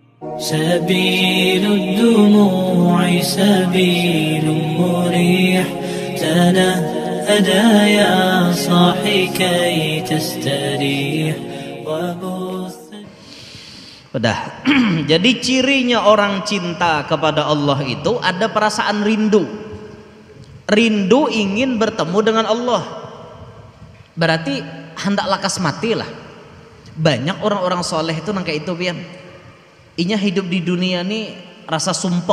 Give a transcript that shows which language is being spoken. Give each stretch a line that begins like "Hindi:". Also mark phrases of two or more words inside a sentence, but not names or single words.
Arabic: سبيل الدموع سبيل مريح تنهدى يا صاحي كي تستريح وبث.
Indonesian: Udah. Jadi cirinya orang cinta kepada Allah itu ada perasaan rindu. Rindu ingin bertemu dengan Allah. Berarti hendak lakas matilah.
Banjar: Banyak orang-orang soleh itu nangka itu pian. Inya hidup di dunia nih rasa sumpek.